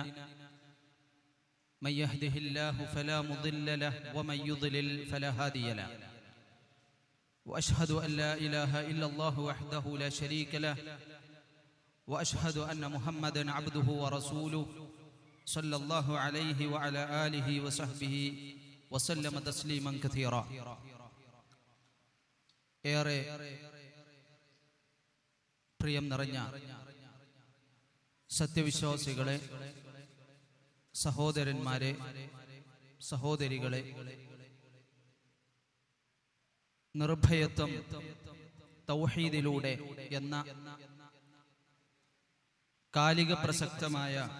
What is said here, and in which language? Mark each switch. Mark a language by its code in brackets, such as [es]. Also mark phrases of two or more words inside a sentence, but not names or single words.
[ar] من يهده الله فلا مضل له ومن يضلل فلا هادي له. وأشهد أن لا إله إلا الله وحده لا شريك له وأشهد أن محمدًا عبده ورسوله صلى الله عليه وعلى آله وصحبه وسلم تسليما كثيرا. [ml] ഏറെ പ്രിയം നിറഞ്ഞ സത്യവിശ്വാസികളെ, സഹോദരന്മാരെ, സഹോദരികളെ, നിർഭയത്വം തൗഹീദിലൂടെ എന്ന കാലിക പ്രസക്തമായ